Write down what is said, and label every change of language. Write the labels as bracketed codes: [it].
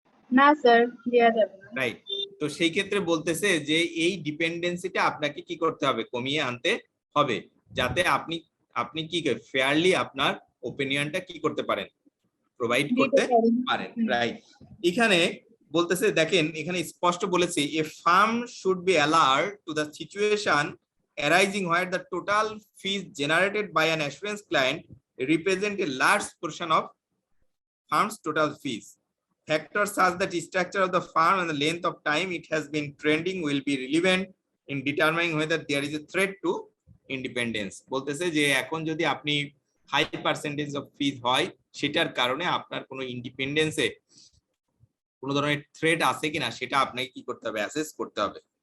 [bn] না স্যার, দেয়া যাবে না। [en] Right. [bn] তো সেই ক্ষেত্রে বলতেছে যে এই ডিপেন্ডেন্সিটা আপনাকে কি করতে হবে, কমিয়ে আনতে হবে, যাতে আপনি কি ফেয়ারলি আপনার ওপিনিয়নটা কি করতে পারেন, প্রোভাইড করতে পারেন, রাইট? এখানে বলতেছে দেখেন, এখানে স্পষ্ট বলেছে [en] A firm should be alert to the situation arising where the total fees generated by an assurance client represent a large portion of firm's total fees. Factors such that the structure of the firm and the length of time it has been trending will be relevant in determining whether there is a threat to independence [bn] বলতেছে যে এখন যদি আপনি high percentage of ফিজ হয় সেটার কারণে আপনার কোনো ইন্ডিপেন্ডেন্সে কোনো ধরনের থ্রেট আছে কিনা সেটা আপনাকে কি করতে হবে অ্যাসেস করতে হবে